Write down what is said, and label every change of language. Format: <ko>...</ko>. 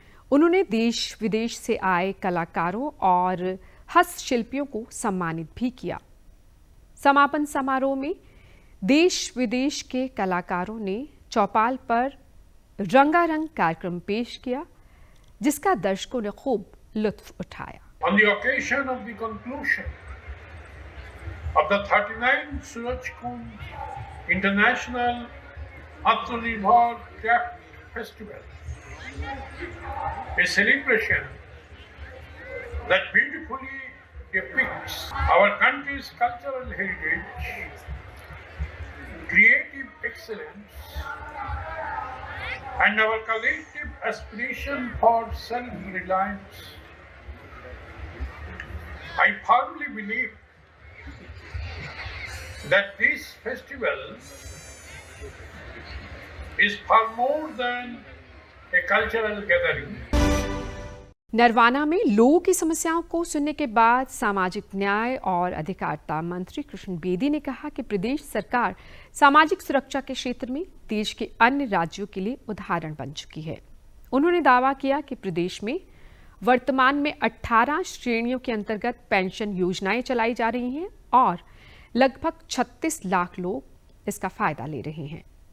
<hi>उन्होंने देश विदेश से आए कलाकारों और हस्तशिल्पियों को सम्मानित भी किया। समापन समारोह में देश विदेश के कलाकारों ने चौपाल पर रंगारंग कार्यक्रम पेश किया, जिसका दर्शकों ने खूब लुत्फ उठाया।</hi> <en>On the occasion of the conclusion of the 39th Surajkund International Atmanirbhar Craft Festival, a celebration that beautifully depicts our country's cultural heritage, creative excellence, and our collective aspiration for self-reliance. I firmly believe that this festival is far more than a cultural gathering.</en> <hi>Narwana में लोगों की समस्याओं को सुनने के बाद सामाजिक न्याय और अधिकारिता मंत्री कृष्ण बेदी ने कहा कि प्रदेश सरकार सामाजिक सुरक्षा के क्षेत्र में देश के अन्य राज्यों के लिए उदाहरण बन चुकी है। उन्होंने दावा किया कि प्रदेश में वर्तमान में 18 श्रेणियों के अंतर्गत पेंशन योजनाएं चलाई जा रही हैं और लगभग 36 लाख लोग इसका फायदा ले रहे हैं।</hi>